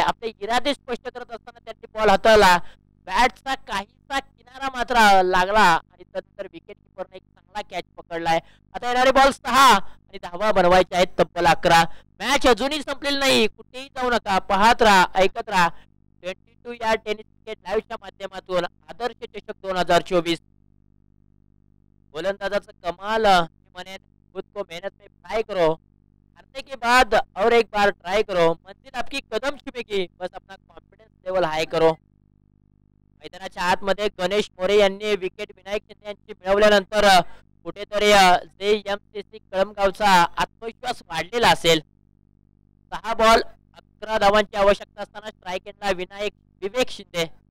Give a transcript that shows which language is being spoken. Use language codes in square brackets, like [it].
[mr] आपले इरादे स्पष्ट करत असताना त्यांनी बॉल हाताळला, बॅटचा काहीसा किनारा मात्र लागला आणि तदनंतर विकेट किपरने एक चांगला कॅच पकडलाय. आता येणारे बॉल 6 आणि धावा बनवायचे आहेत तब्बल 11. मॅच अजूनही संपलेली नाही, कुठेही जाऊ नका, पाहत राहा, ऐकत राहा 22 या टेनिस क्रिकेट लाईव्हच्या माध्यमातून आदर्श चषक 2024. गोलंदाजाचं कमाल [hi] मैंने खुद को मेहनत में ट्राई करो, हारने के बाद और एक बार ट्राई करो, मंजिल आपकी कदम छुपेगी, बस अपना कॉन्फिडेंस लेवल हाय करो. [mr] मैदानाच्या आतमध्ये गणेश मोरे यांनी विकेट विनायक शिंदे यांची मिळवल्यानंतर कुठेतरी JMCC कळमगावचा आत्मविश्वास वाढलेला असेल. 6 बॉल 11 धावांची आवश्यकता असताना स्ट्राईक एंडला विवेक शिंदे.